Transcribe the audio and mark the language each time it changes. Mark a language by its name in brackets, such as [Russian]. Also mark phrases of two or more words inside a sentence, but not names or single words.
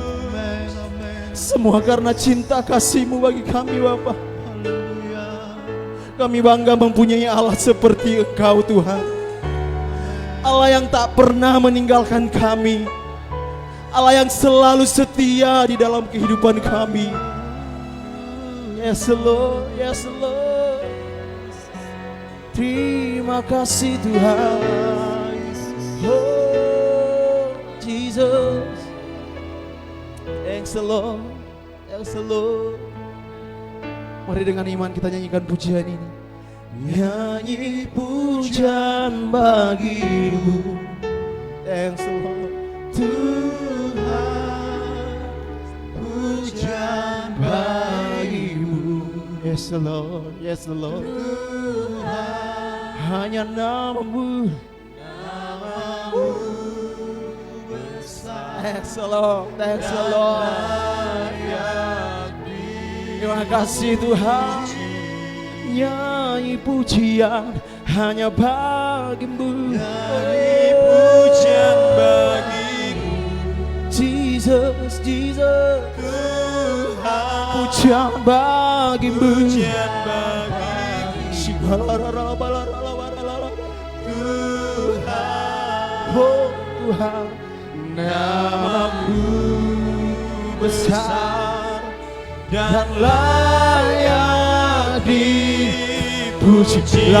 [Indonesian] Semua karena cinta kasih-Mu bagi kami Bapa. Kami bangga mempunyai Allah seperti Engkau Tuhan. Allah yang tak pernah meninggalkan kami. Allah yang selalu setia di dalam kehidupan kami. [English] Yes Lord, yes Lord. [Indonesian] Terima kasih Tuhan. Oh Jesus. [English] Thanks Lord, thanks Lord. [Indonesian] Mari dengan iman kita nyanyikan pujian ini. Nyanyi pujian bagi-Mu. [English] Thanks Lord. [Indonesian] Tuhan, pujian bagi-Mu. [English] Yes Lord, yes Lord. [Indonesian] Tuhan, hanya namamu, namamu besar. [English] Thanks Lord, thanks Lord. [Indonesian] Terima kasih Tuhan. Nyanyi pujian hanya bagi-Mu. Nyanyi pujian bagi-Mu. Jesus, Jesus. Tuhan, pujian bagi-Mu. Pujian bagi-Mu. Tuhan, oh Tuhan, namamu besar dan layak dipuji.